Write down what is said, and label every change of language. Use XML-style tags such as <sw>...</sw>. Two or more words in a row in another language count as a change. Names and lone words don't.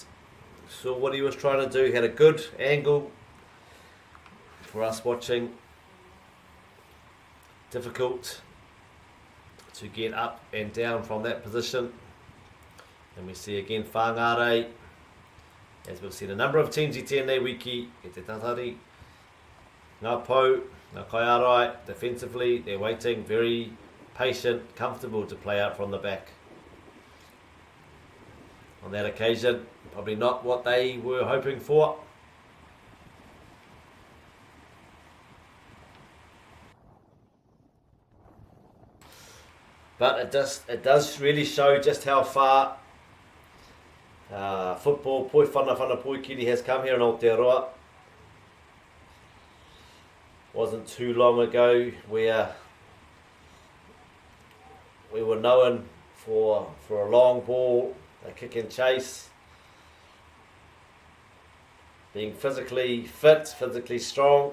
<en>Saw what he was trying to do, had a good angle for us watching. Difficult to get up and down from that position. And we see again Whangārei, as we've seen a number of teams</en> <mi>I tēnei wiki, e te tatari, ngā pou, ngā kaiarai,</mi> <en>defensively, they're waiting, very patient, comfortable to play out from the back. On that occasion, probably not what they were hoping for. But it does really show just how far football,</en> <mi>poi whana poikiri</mi> <en>has come here in Aotearoa. Wasn't too long ago where we were known for a long ball, a kick and chase, being physically fit, physically strong.</en>